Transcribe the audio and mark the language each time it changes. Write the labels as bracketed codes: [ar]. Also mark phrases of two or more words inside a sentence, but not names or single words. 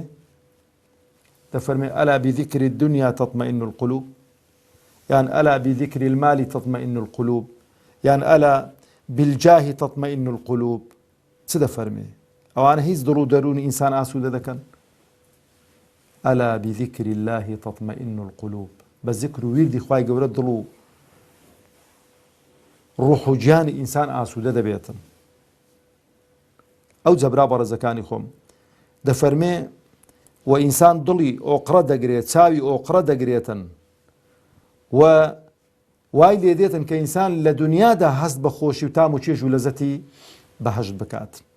[ckb] دەفەرمێ [ar] ئەلا بذیکری الدنیا تطمئن القلوب، یان ئەلا بذیکری المالی تطمئن القلوب، یان ئەلا بالجاه تطمئن القلوب. [ckb] چ دەفەرمێ؟ ئەوانە هیچ دڵ و دەروونی ئینسان ئاسوودە دەکەن؟ [ar] ئەلا بذیکری الله تطمئن القلوب، [ckb] بە ذیکر و ویردی خوای گەورە دڵ و ڕوح و گیانی ئینسان ئاسوودە دەبێتن. ئەو جەبرا بەڕێزەکانی خۆم دەفەرمێ و ئینسان دڵی ئۆقرە دەگرێت، چاوی ئۆقرە دەگرێتن، و وای لێ دێتن کە ئینسان لە دنیادا هەست بە خۆشی و تام و چێژ و لەزەتی بەهەشت بکات.